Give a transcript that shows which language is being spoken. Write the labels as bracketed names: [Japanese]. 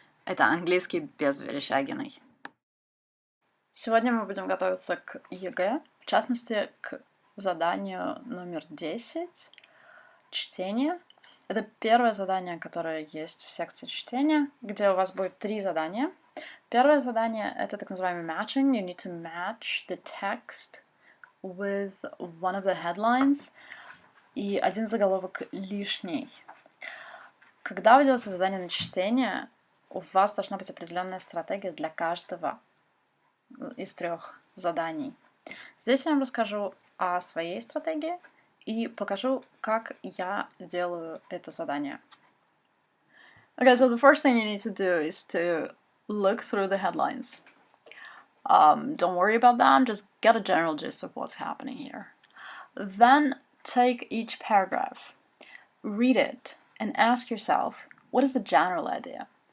[Russian] Это английский без Верещагиной. Сегодня мы будем готовиться к ЕГЭ, в частности, к заданию номер 10, чтение. Это первое задание, которое есть в секции чтения, где у вас будет 3 задания. Первое задание — это так называемый matching. [English] You need to match the text with one of the headlines. [Russian] И один заголовок лишний. Когда вы делаете задание на чтение, у вас должна быть определенная стратегия для каждого из 3 заданий. Здесь я вам расскажу о своей стратегии и покажу, как я делаю это задание. [English] Okay, so the first thing you need to do is to look through the headlines. Don't worry about them, just get a general gist of what's happening here. Then take each paragraph, read it, and ask yourself, what is the general idea?